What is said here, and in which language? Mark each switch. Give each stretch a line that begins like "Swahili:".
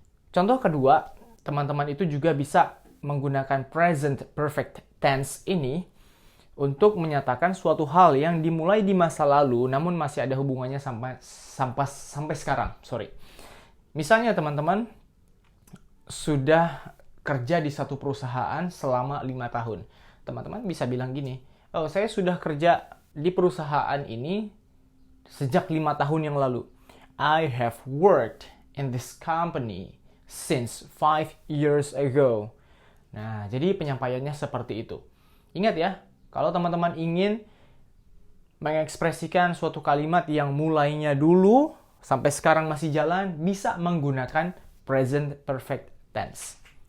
Indonesian: Contoh kedua, teman-teman itu juga bisa menggunakan present perfect tense ini untuk menyatakan suatu hal yang dimulai di masa lalu namun masih ada hubungannya sampai sekarang. Misalnya teman-teman sudah kerja di satu perusahaan selama 5 tahun. Teman-teman bisa bilang gini, saya sudah kerja di perusahaan ini sejak 5 tahun yang lalu.
English: I have worked in this company since 5 years ago.
Indonesian: Nah, jadi penyampaiannya seperti itu. Ingat ya, kalau teman-teman ingin mengekspresikan suatu kalimat yang mulainya dulu sampai sekarang masih jalan, bisa menggunakan present perfect tense.